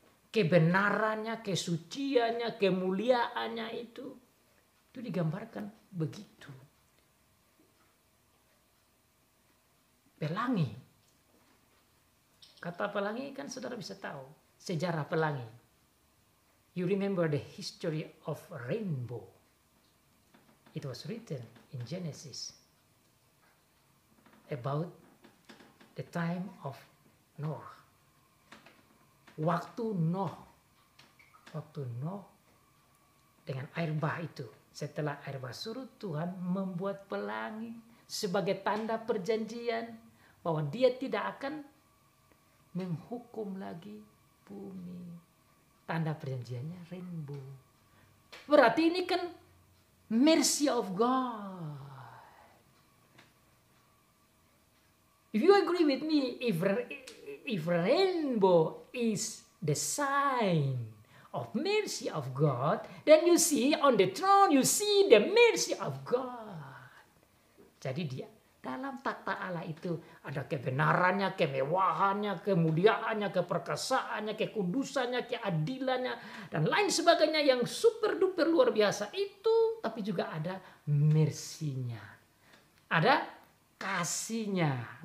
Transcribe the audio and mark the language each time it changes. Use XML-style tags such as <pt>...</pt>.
<id>Kebenarannya, kesuciannya, kemuliaannya itu digambarkan begitu. Pelangi. Kata pelangi kan saudara bisa tahu sejarah pelangi.</id> <en>You remember the history of rainbow. It was written in Genesis about the time of Noah.</en> <id>Waktu Nuh dengan air bah itu. Setelah air bah surut, Tuhan membuat pelangi sebagai tanda perjanjian bahwa dia tidak akan menghukum lagi bumi. Tanda perjanjiannya rainbow. Berarti ini kan</id> <en>mercy of God. If you agree with me, if rainbow is the sign of mercy of God, then you see on the throne, you see the mercy of God.</en> <id>Jadi dia dalam takhta Allah itu ada kebenarannya, kemewahannya, kemuliaannya, keperkasaannya, kekudusannya, keadilannya, dan lain sebagainya yang super duper luar biasa itu. Tapi juga ada mercy-nya, ada kasihnya.</id>